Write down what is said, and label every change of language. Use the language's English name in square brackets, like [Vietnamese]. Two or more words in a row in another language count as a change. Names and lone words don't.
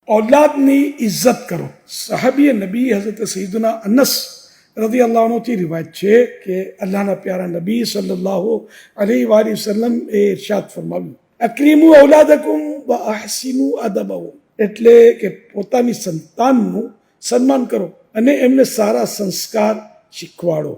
[Gujarati] ઔલાદની ઇજ્જત કરો। સહાબી નબી હજરત સૈયદના અનસ [Arabic] رضي الله عنه [Gujarati] થી રિવાયત છે કે અલ્લાહના પ્યારા નબી [Arabic] صلى الله عليه وسلم [Gujarati] એ ઇરશાદ ફરમાવ્યું, [Arabic] أكرموا أولادكم وأحسنوا أدبهم, [Gujarati] એટલે કે પોતાની સંતાનનું સન્માન કરો અને એમને સારા સંસ્કાર શીખવાડો.